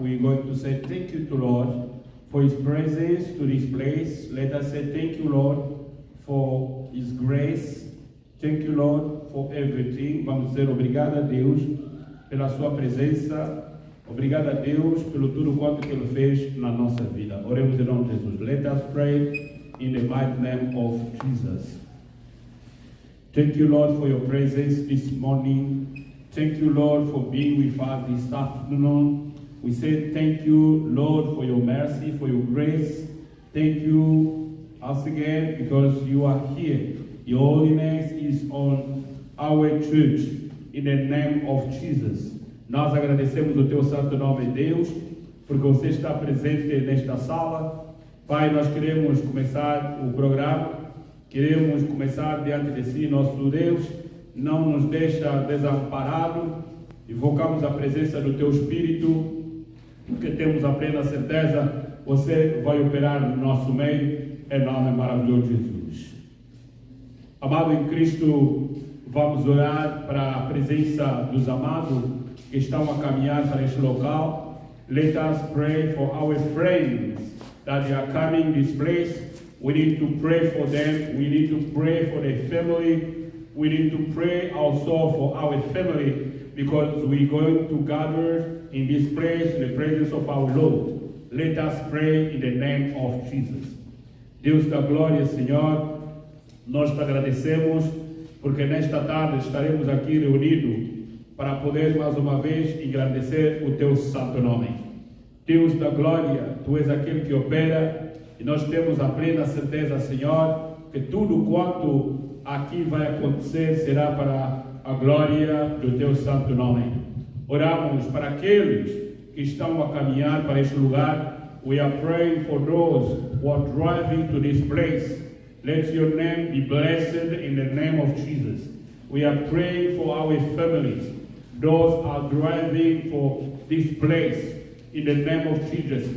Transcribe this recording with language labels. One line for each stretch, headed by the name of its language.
English: We are going to say thank you to Lord for His presence to this place. Let us say thank you, Lord, for His grace. Thank you, Lord, for everything.
Portuguese: Vamos dizer obrigado a Deus pela sua presença. Obrigado a Deus pelo tudo quanto que Ele fez na nossa vida. Oremos em nome de Jesus.
English: Let us pray in the mighty name of Jesus. Thank you, Lord, for your presence this morning. Thank you, Lord, for being with us this afternoon. We say thank you, Lord, for your mercy, for your grace. Thank you once again because you are here. Your holiness is on our church in the name of Jesus.
Portuguese: Nós agradecemos o teu santo nome, Deus, porque você está presente nesta sala. Pai, nós queremos começar o programa, queremos começar diante de si, nosso Deus. Não nos deixa desamparado. Invocamos a presença do teu Espírito, porque temos a plena certeza, você vai operar no nosso meio, em nome maravilhoso de Jesus. Amado em Cristo, vamos orar para a presença dos amados que estão a caminhar para este local.
English: Let us pray for our friends that they are coming this place. We need to pray for them. We need to pray for their family. We need to pray also for our family because we're going to gather in this place in the presence of our Lord. Let us pray in the name of Jesus.
Portuguese: Deus da glória, Senhor, nós te agradecemos porque nesta tarde estaremos aqui reunidos para poder mais uma vez engrandecer o teu santo nome. Deus da glória, tu és aquele que opera e nós temos a plena certeza, Senhor, que tudo quanto aqui vai acontecer será para a glória do teu santo nome. Oramos para aqueles que estão a caminhar para este lugar.
English: We are praying for those who are driving to this place. Let your name be blessed in the name of Jesus. We are praying for our families. Those are driving for this place in the name of Jesus.